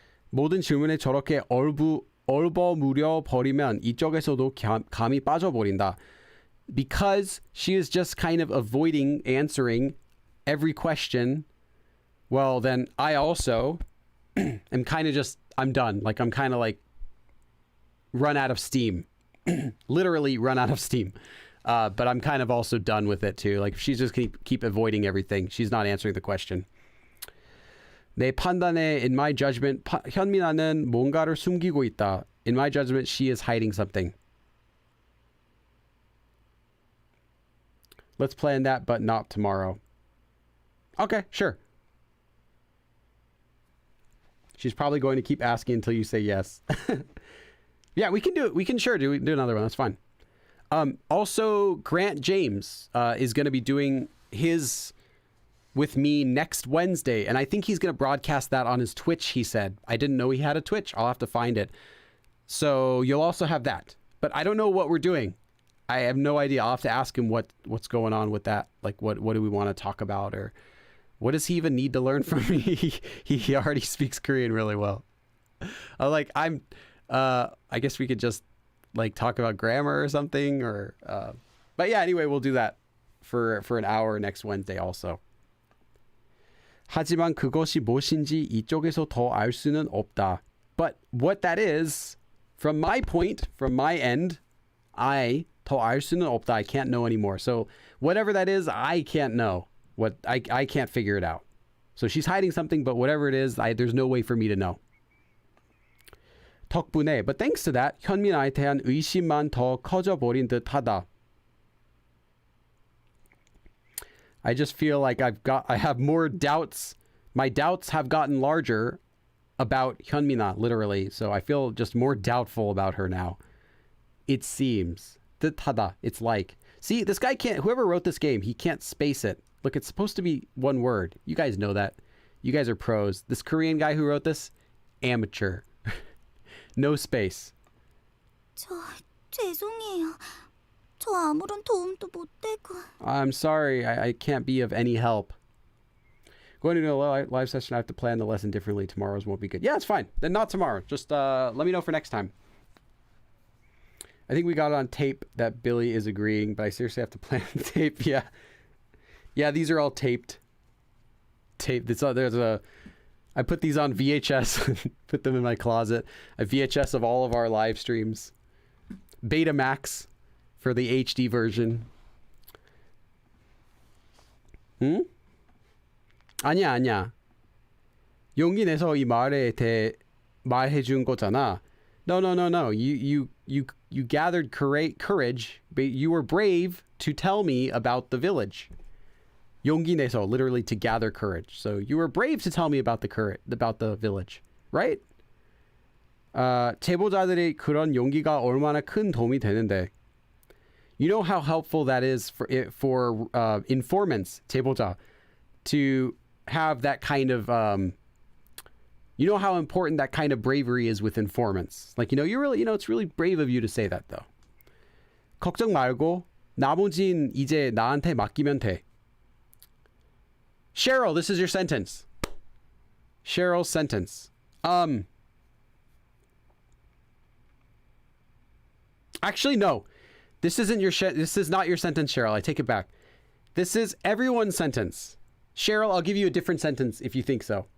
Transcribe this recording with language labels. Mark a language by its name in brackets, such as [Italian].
[Korean] 모든 질문에 저렇게 얼버무려 버리면 이쪽에서도 감이 빠져버린다. [English] Because she is just kind of avoiding answering every question, well, then I also am kind of just, I'm done. Like, I'm kind of like run out of steam. Literally run out of steam. But I'm kind of also done with it too. Like, if she's just keep avoiding everything, she's not answering the question. [Korean] 내 판단에, [English] in my judgment, [Korean] 현민아는 뭔가를 숨기고 있다. [English] In my judgment, she is hiding something. Let's plan that, but not tomorrow. Okay, sure. She's probably going to keep asking until you say yes. Yeah, we can do it. We can sure do another one. That's fine. Also, Grant James is going to be doing his with me next Wednesday, and I think he's going to broadcast that on his Twitch, he said. I didn't know he had a Twitch. I'll have to find it. So you'll also have that. But I don't know what we're doing. I have no idea. I'll have to ask him what's going on with that. Like, what do we want to talk about, or what does he even need to learn from me? he already speaks Korean really well. I guess we could just like talk about grammar or something, or but yeah, anyway, we'll do that for an hour next Wednesday also. [Korean] 하지만 그것이 무엇인지 이쪽에서 더 알 수는 없다. [English] But what that is, from my point, from my end, [Korean] 더 알 수는 없다. [English] I can't know anymore. So whatever that is, I can't know. I can't figure it out. So she's hiding something, but whatever it is, there's no way for me to know. [Korean] 덕분에, [English] but thanks to that, [Korean] 현민아에 대한 의심만 더 커져버린 듯하다. [English] I just feel like I have more doubts. My doubts have gotten larger about 현민아, literally. So I feel just more doubtful about her now. It seems. 듯하다. It's like. See, this guy can't, whoever wrote this game, he can't space it. Look, it's supposed to be one word. You guys know that. You guys are pros. This Korean guy who wrote this, amateur. No space. [Korean] 죄송해요. 저 아무런 도움도 못 되고. [English] I'm sorry. I can't be of any help. Going to do a live session, I have to plan the lesson differently. Tomorrow's won't be good. Yeah, it's fine. Then not tomorrow. Just let me know for next time. I think we got it on tape that Billy is agreeing, but I seriously have to plan the tape. Yeah. Yeah, these are all taped. I put these on VHS, put them in my closet. A VHS of all of our live streams. Betamax for the HD version. [Korean] 아니야. 용기 내서 이 말에 대해 말해준 거잖아. [English] No. You gathered courage, but you were brave to tell me about the village. 용기 내서, literally to gather courage. So you were brave to tell me about the village, right? [Korean] 제보자들이 그런 용기가 얼마나 큰 도움이 되는데. [English] You know how helpful that is for informants, 제보자, to have that kind of you know how important that kind of bravery is with informants. Like, it's really brave of you to say that, though. [Korean] 걱정 말고 나머진 이제 나한테 맡기면 돼. [English] Cheryl, this is your sentence. Cheryl's sentence. Actually, no. This is not your sentence, Cheryl. I take it back. This is everyone's sentence. Cheryl, I'll give you a different sentence if you think so.